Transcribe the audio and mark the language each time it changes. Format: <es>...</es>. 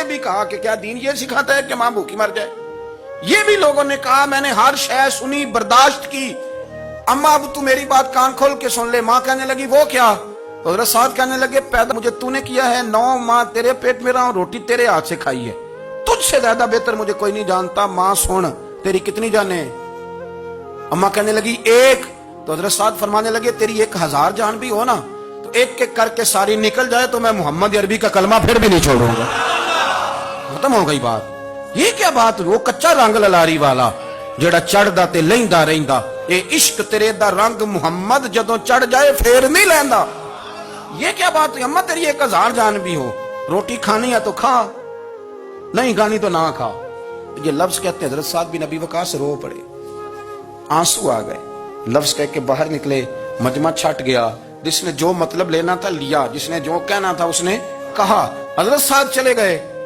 <ur>یہ بھی کہا کہ کیا دین یہ سکھاتا ہے کہ ماں بھوکی مر جائے؟ یہ بھی لوگوں نے کہا میں نے ہر شے سنی, برداشت کی, اماں اب تو میری بات کان کھول کے سن لے. ماں کہنے لگی وہ کیا؟ حضرت سعد کہنے لگے پیدا مجھے تو نے کیا ہے, 9 ماہ تیرے پیٹ میں رہا ہوں, روٹی تیرے ہاتھ سے کھائی ہے, تجھ سے زیادہ بہتر مجھے کوئی نہیں جانتا. ماں سن تیری کتنی جانیں؟ اماں کہنے لگی 1. تو حضرت سعد فرمانے لگے تیری 1000 جان بھی ہو نا تو ایک ایک کر کے ساری نکل جائے تو میں محمد عربی کا کلمہ پھر بھی نہیں چھوڑوں گا. ختم ہو گئی بات. یہ کیا بات؟</ur> <pa>وہ کچا رنگ للاری والا جڑا چڑھدا تے لیندا رہندا, اے عشق تیرے دا رنگ محمد جدوں چڑھ جائے پھر نہیں لیندا.</pa> <ur>یہ کیا بات؟ اماں تیری 1000 جان بھی ہو, روٹی کھانی ہے تو کھا, نہیں کھانی تو نہ کھا. یہ لفظ کہتے ہیں حضرت سعد بن ابی وقاص رو پڑے, آنسو آ گئے. لفظ کہہ کے باہر نکلے, مجمع چھٹ گیا. جس نے جو مطلب لینا تھا لیا, جس نے جو کہنا تھا اس نے کہا. حضرت سعد چلے گئے.</ur>